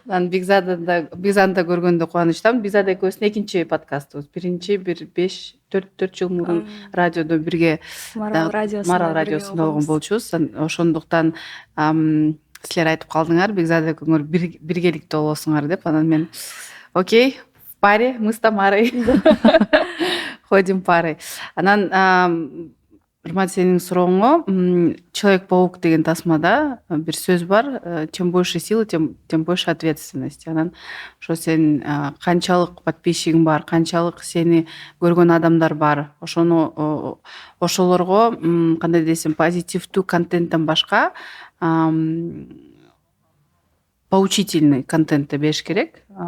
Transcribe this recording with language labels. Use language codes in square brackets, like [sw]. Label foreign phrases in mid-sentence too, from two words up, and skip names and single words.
[ky] Анан Бекзаданы көргөндө кубанычтамын. Бекзада экөөбүздүн экинчи подкастыбыз. Биринчи бир 4 жыл мурун радиодо бирге Марал радиосунда болгон болчубуз. Ошондуктан силер айтып калдыңар, Бекзада экөөңөр биргеликте болосуңар деп. Анан мен окей, [ru] в паре, мы с Тамарой ходим парой. [ky] Анан Урмат, сенин сурооңо, Человек-паук деген тасмада бир сөз бар, [ru] чем больше силы, тем больше ответственности. [ky] Анан ошо сен канчалык подписчигиң бар, канчалык сени көргөн адамдар бар, ошолорго кандай десем, позитивдүү контенттен башка поучительный контентти бериш керек.